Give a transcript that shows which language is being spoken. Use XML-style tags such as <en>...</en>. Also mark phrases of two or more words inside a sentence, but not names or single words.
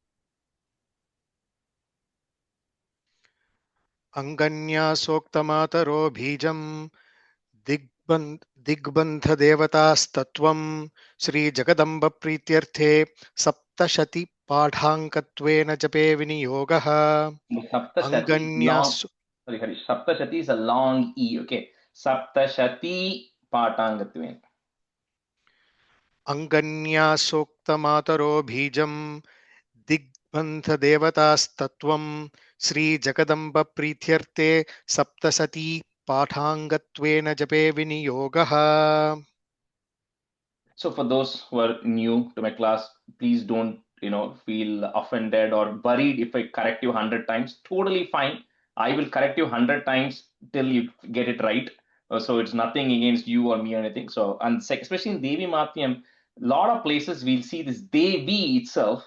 <sa>अङ्गन्या सोक्तमातरो बीजम् दिग्बन्ध देवतास् तत्त्वम् श्री जगदम्बा प्रीत्यर्थे सप्तशती पाठाङ्गत्वेन जपे विनियोगः</sa> <en>Saptashati long. Sorry. Saptashati is a long E. Okay.</en> <sa>सप्तशती पाठाङ्गत्वेन. अङ्गन्या सोक्तमातरो बीजम् दिग्बन्ध देवतास्तत्त्वम् श्री जगदम्बा प्रीत्यर्थे सप्तशती पाठाङ्गत्वेन जपे विनियोगः.</sa> <en>So for those who are new to my class, please don't feel offended or worried if I correct you 100 times. Totally fine. I will correct you 100 times till you get it right. So it's nothing against you or me or anything. So and especially in Devi Mahatmyam, a lot of places we'll see this Devi itself.</en>